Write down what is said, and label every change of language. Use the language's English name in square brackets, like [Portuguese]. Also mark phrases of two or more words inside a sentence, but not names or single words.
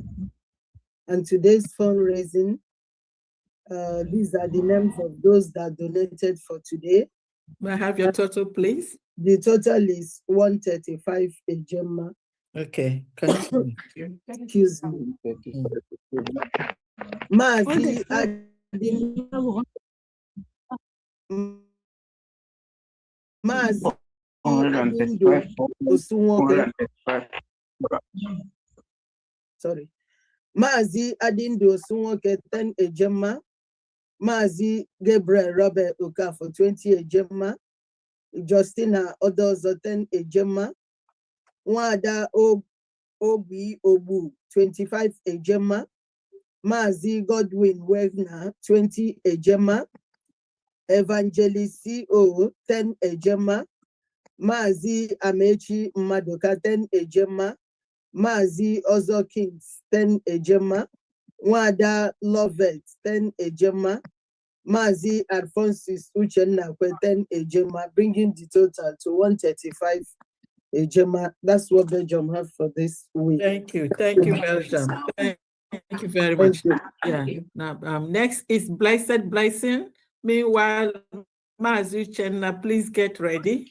[English] And today's fundraising, these are the names of those that donated for today. May I have your total, please? The total is 135 Ejema. Okay, continue. Excuse me. Mazi Adindo Osunwoke. Sorry. Mazi Adindo Osunwoke 10 Ejema. Mazi Gabriel Robert Oka for 20 Ejema. Justina Odozo 10 Ejema. Wada Obi Obu 25 Ejema. Mazi Godwin Wegner 20 Ejema. Evangelist CO 10 Ejema. Mazi Amechi Madoka 10 Ejema. Mazi Ozo Kings 10 Ejema. Wada Lovett 10 Ejema. Mazi Alphonsus Uchenna 10 Ejema, bringing the total to 135 Ejema. That's what Belgium have for this week. Thank you, Belgium. Thank you very much. Yeah. Now, next is Blessed Blessing. Meanwhile, Mazi Uchenna, please get ready.